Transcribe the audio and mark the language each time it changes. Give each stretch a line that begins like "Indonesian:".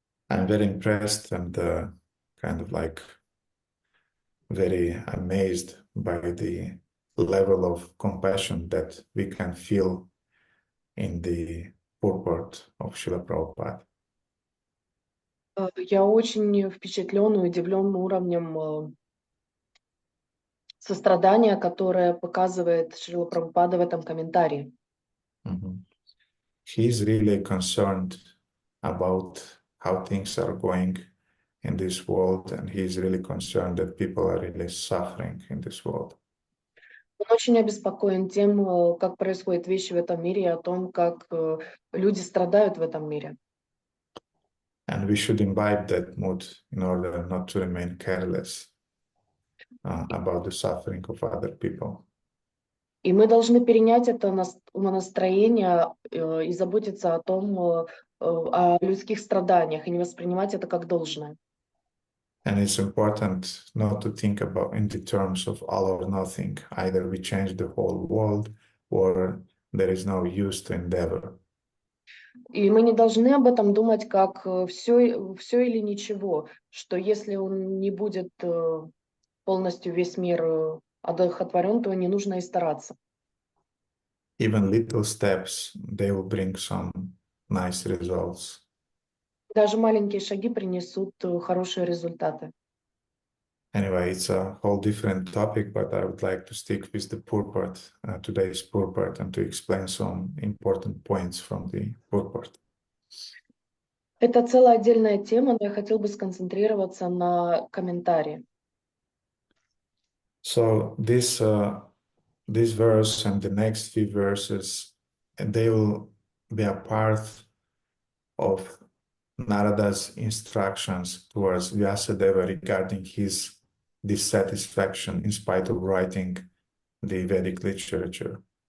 English: I'm very impressed and kind of like very amazed by the level of compassion that we can feel in the purport of Srila Prabhupada.
Russian: Я очень впечатлен и удивлен уровнем сострадания, которое показывает Шрила Прабхупада в этом комментарии.
English: He's really concerned about how things are going in this world, and he's really concerned that people are really suffering in this world.
Russian: Он очень обеспокоен тем, как происходят вещи в этом мире, и о том, как люди страдают в этом мире.
English: And we should imbibe that mood in order not to remain careless about the suffering of other people.
Russian: И мы должны перенять это настроение и заботиться о том, о людских страданиях, и не воспринимать это как должное.
English: And it's important not to think about in the terms of all or nothing. Either we change the whole world or there is no use to endeavor.
Russian: И мы не должны об этом думать как все или ничего, что если он не будет полностью весь мир одухотворен, то не нужно и стараться.
English: Even little steps, they will bring some nice results.
Russian: Даже маленькие шаги принесут хорошие результаты.
English: Anyway, it's a whole different topic, but I would like to stick with the purport, today's purport, and to explain some important points from the purport.
Russian: Это целая отдельная тема, но я хотел бы сконцентрироваться на комментарии.
English: So this verse and the next few verses, they will be a part of Narada's instructions towards Vьясадеву regarding his dissatisfaction in spite of writing the Vedic literature.